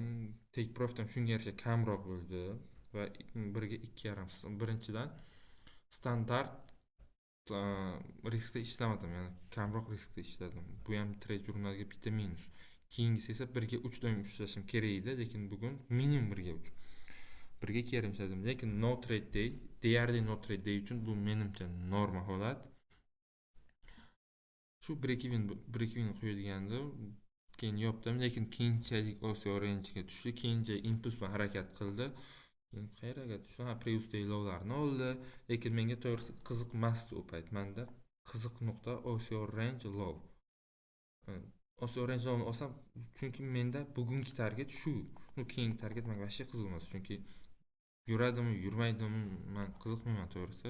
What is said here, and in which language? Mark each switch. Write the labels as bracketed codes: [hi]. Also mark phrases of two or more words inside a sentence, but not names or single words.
[en] Take profit'im [uz] shunga yarasha kamroq bo'ldi va 1 ga 2,5. Birinchidan standart riskda ishlamadim, ya'ni kamroq riskda ishladim. Bu ham trade jurnaliga bitta minus. Keyingisi esa 1 ga 3 doim ishlashim kerak edi, lekin bugun minimum 1 ga 3. 1 ga 2,5 ishladim, lekin [en] no trade day, [uz] deyarli [en] no trade day [uz] uchun bu menimcha norma holat. Shu [en] break even [uz] qo'yilgandi. Keyin yopdim, lekin keyinchalik Osiyo range'ga tushdi. Keyinchalik impuls bilan harakat qildi. Keyin qayerga tushdi? [en] Previous day low'larni [uz] oldi, lekin menga to'g'risi qiziqmasdi u payt. Menda qiziq nuqta Osiyo [en] range low. [uz] Osiyo [en] range low'ni [uz] olsam, chunki menda bugungi target shu. Keyingi target menga vashcha qiziq emas, chunki yuradimi, yurmaydimi, men qiziqmayman to'g'risi.